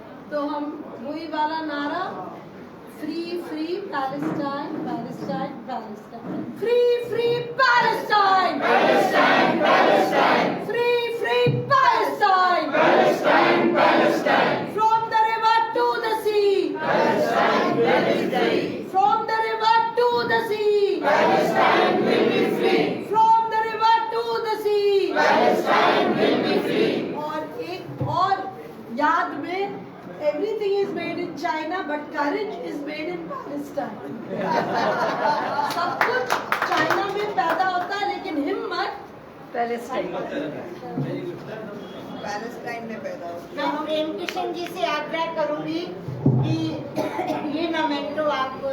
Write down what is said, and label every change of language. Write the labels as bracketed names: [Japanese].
[Hindi] तो हम वही वाला नारा, [English] Free free Palestine Palestine Palestine, free free Palestine Palestine Palestine, free free Palestine Palestine Palestine, from the river to the C Palestine will be free, from the river to the C Palestine will be free, from the river to the C Palestine will be free. [Hindi] और एक और याद में, [English] everything is made in China but courage is made in Palestine. [Hindi] सब कुछ China में पैदा होता है लेकिन हिम्मत पैलेस्टाइन में पैदा हो। मैं प्रेम किशन जी से आग्रह करूंगी कि ये मोमेंटो आप